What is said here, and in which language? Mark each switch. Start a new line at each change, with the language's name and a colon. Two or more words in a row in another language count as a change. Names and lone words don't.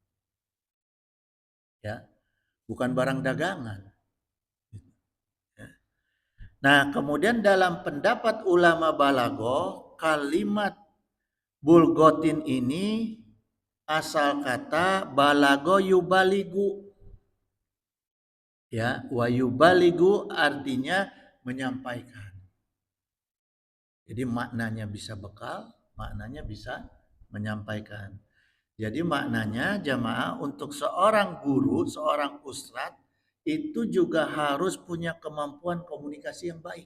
Indonesian: Ya, bukan barang dagangan. Ya. Nah, kemudian dalam pendapat ulama balagoh, kalimat bulgotin ini asal kata
Arabic: بلغ يبلغ.
Indonesian: Ya,
Arabic: ويبلغ
Indonesian: artinya menyampaikan. Jadi maknanya bisa bekal, maknanya bisa menyampaikan. Jadi maknanya jamaah untuk seorang guru, seorang ustadz itu juga harus punya kemampuan komunikasi yang baik.